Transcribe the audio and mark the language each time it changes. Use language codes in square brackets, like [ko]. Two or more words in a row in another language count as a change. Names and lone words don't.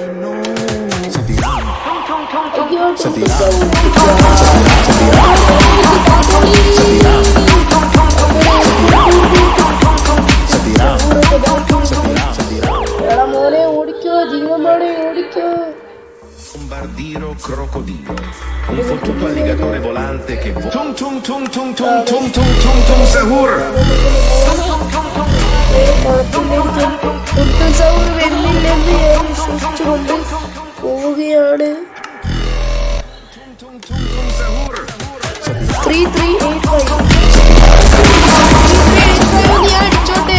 [ml] എടാ മോനെ ഓടിക്കോ, ജീവന്മാരെ ഓടിക്കോ. [it] Bombardiro crocodilo, un fottuto alligatore volante che sahur. [ml] സൗർ വരുന്നില്ലെന്ന് ഞാൻ വിശ്വസിച്ചുകൊണ്ട് പോവുകയാണ്. 3385 ഞാൻ അടിച്ചോട്ടെ.